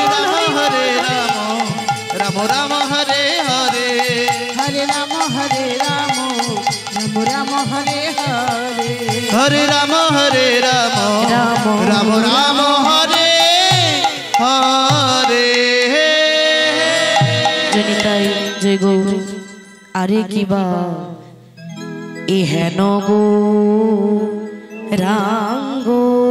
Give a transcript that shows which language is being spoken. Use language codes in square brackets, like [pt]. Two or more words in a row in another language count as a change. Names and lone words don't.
[sa] हरे राम राम हरे हरे हरे राम राम हरे हरे हरे राम राम राम हरे हरे [bn] জনিতাই জয় গৌর আরে কিবা এ হেন গো রাঙ্গো